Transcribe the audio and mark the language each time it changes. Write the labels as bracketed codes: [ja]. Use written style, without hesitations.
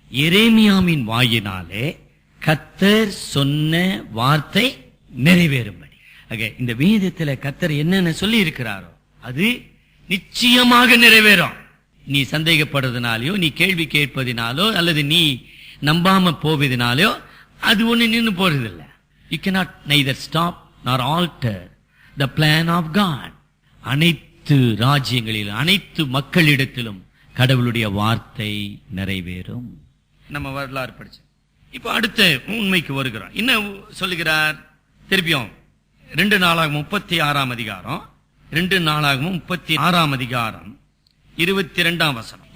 [ta] எரேமியாவின் வாயினாலே கர்த்தர் சொன்ன வார்த்தை நிறைவேறும்படி. இந்த வேதத்துல கர்த்தர் என்னென்ன சொல்லி இருக்கிறாரோ அது நிச்சயமாக நிறைவேறும். நீ சந்தேகப்படுறதுனாலயோ, நீ கேள்வி கேட்பதினாலோ, அல்லது நீ நம்பாம போவதனாலோ அது ஒண்ணு நின்று போறது இல்லை. [en] You cannot neither stop nor alter the plan of God. [ta] அனைத்து ராஜ்யங்களிலும் அனைத்து மக்களிடத்திலும் கடவுளுடைய வார்த்தை நிறைவேறும். நம்ம வரலாறு படிச்சு இப்ப அடுத்த உண்மைக்கு வருகிறோம். என்ன சொல்லுகிறார்? திருப்பியும் 2 நாளாகமம் 36ஆம் அதிகாரம், 2 நாளாகமம் 36ஆம் அதிகாரம் 22ஆம் வசனம்.